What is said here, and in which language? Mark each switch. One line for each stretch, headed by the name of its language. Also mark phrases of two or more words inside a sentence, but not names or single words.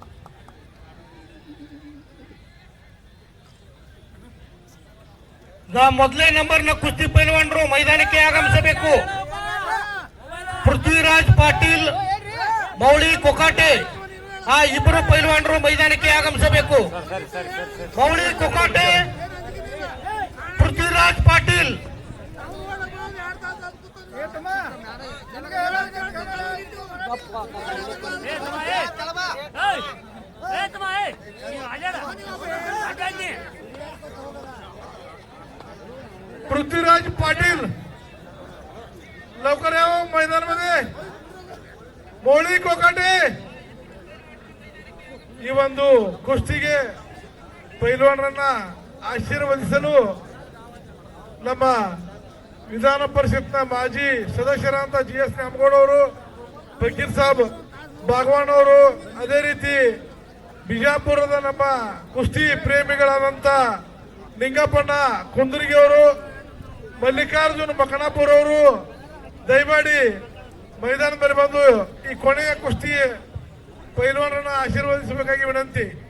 Kannada: ಮೊದಲನೇ ನಂಬರ್ನ ಕುಸ್ತಿ ಪೈಲ್ವಾನರು ಮೈದಾನಕ್ಕೆ ಆಗಮಿಸಬೇಕು. ಪೃಥ್ವಿರಾಜ್ ಪಾಟೀಲ್, ಮೌಳಿ ಕೊಕಾಟೆ, ಆ ಇಬ್ಬರು ಪೈಲ್ವಾನರು ಮೈದಾನಕ್ಕೆ ಆಗಮಿಸಬೇಕು. ಮೌಳಿ ಕೊಕಾಟೆ, ಪೃಥ್ವಿರಾಜ್ ಪಾಟೀಲ್.
Marathi: पृथ्वीराज पाटील लवकर यावं मैदानामध्ये.
Kannada: मौली कोकाटे ಈ ಒಂದು ಕುಸ್ತಿಗೆ ಪೈಲ್ವಾನರನ್ನ ಆಶೀರ್ವದಿಸಲು ನಮ್ಮ ವಿಧಾನ ಪರಿಷತ್ನ ಮಾಜಿ ಸದಸ್ಯರಾದಂತ GS ನ್ಯಾಮಗೌಡ ಅವರು, ಫಕೀರ್ ಸಾಬ್ ಬಾಗವಾನ್ ಅವರು, ಅದೇ ರೀತಿ ಬಿಜಾಪುರದ ನಮ್ಮ ಕುಸ್ತಿ ಪ್ರೇಮಿಗಳಾದಂತ ನಿಂಗಪ್ಪಣ್ಣ ಕುಂದರ್ಗಿ ಅವರು, ಮಲ್ಲಿಕಾರ್ಜುನ್ ಮಕನಾಪುರ ಅವರು ದಯಮಾಡಿ ಮೈದಾನದ ಮೇಲೆ ಬಂದು ಈ ಕೊನೆಯ ಕುಸ್ತಿ ಪೈಲ್ವಾನರನ್ನ ಆಶೀರ್ವದಿಸಬೇಕಾಗಿ ವಿನಂತಿ.